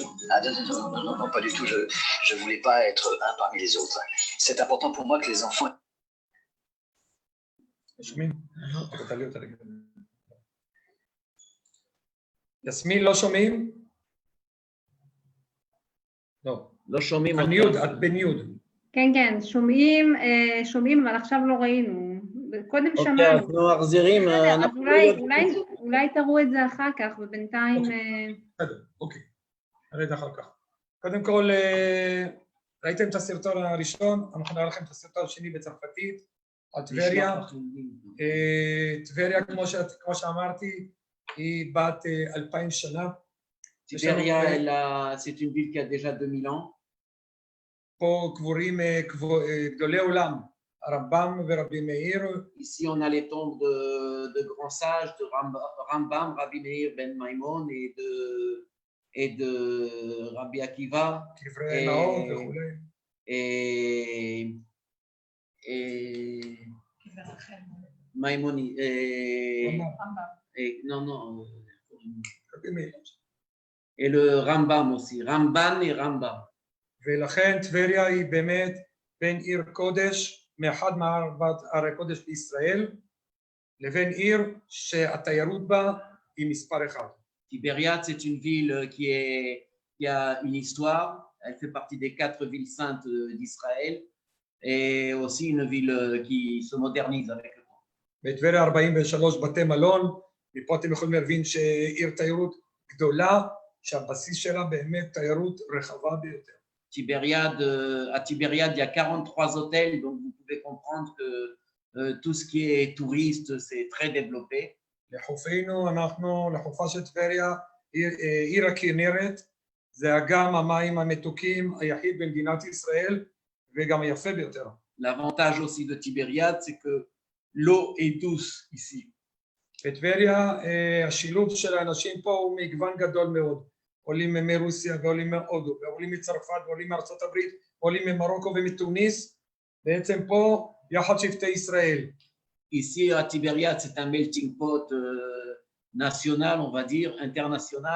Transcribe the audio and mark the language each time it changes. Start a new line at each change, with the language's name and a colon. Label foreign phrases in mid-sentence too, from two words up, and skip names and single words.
French: Ah non, pas du tout. Je voulais pas être un parmi les autres. C'est important pour moi que les enfants...
Hebrew: שומעים? תעלי אותה רגע. יסמין, לא שומעים? לא. לא שומעים. הניוד, את בניוד. כן, כן, שומעים, אבל עכשיו לא ראינו. קודם אוקיי, שמענו. אנחנו מחזירים. אז אולי תראו את זה אחר כך, ובינתיים... בסדר, אוקיי. נרד אחר כך. קודם כל, ראיתם את הסרטון הראשון, אנחנו נראה לכם את הסרטון השני בצרפתית, על טבריה. טבריה, כמו שאמרתי, היא בת 2000 שנה.
French: Tibéria, c'est une ville qui a déjà 2000 ans.
Hebrew: פה קבורים גדולי עולם, הרמב"ם ורבי מאיר.
French: Ici, on a les tombes de grands sages, de Rambam, Rabbi Meir ben Maimon et de Rabbi Akiva.
Hebrew: קברי נאור וכולי.
French: Et Maimoni. Non.
Hebrew: רבי מאיר.
French: Et le Rambam aussi, Ramban et Rambam.
Hebrew: ולכן טבריה היא באמת בין עיר קודש, מאחד מארבעת ערי קודש בישראל, לבין עיר שהתיירות בה היא מספר אחד.
French: Tibériade, c'est une ville qui a une histoire. Elle fait partie des 4 villes saintes d'Israël et aussi une ville qui se modernise avec le temps.
Hebrew: בטבריה 43 בתי מלון, מפה אתם יכולים להבין שעיר תיירות גדולה, שהבסיס שלה באמת תיירות רחבה ביותר.
French: À Tibériade, il y a 43 hôtels, donc vous pouvez comprendre que tout ce qui est touriste, c'est très développé.
Hebrew: לחופינו, לחופה של טבריה, עיר הכנרת, זה אגם המים המתוקים היחיד במדינת ישראל, וגם היפה ביותר.
French: L'avantage aussi de Tibériade, c'est que l'eau est douce ici.
Hebrew: בטבריה, השילוב של האנשים פה הוא מגוון גדול מאוד. עולים מרוסיה ועולים מהודו, ועולים מצרפת ועולים מארצות הברית, ועולים ממרוקו ומתוניס, בעצם פה יחד שבטי ישראל.
French: Ici, à Tibériade, c'est un
English: melting pot
French: national, on va dire, international.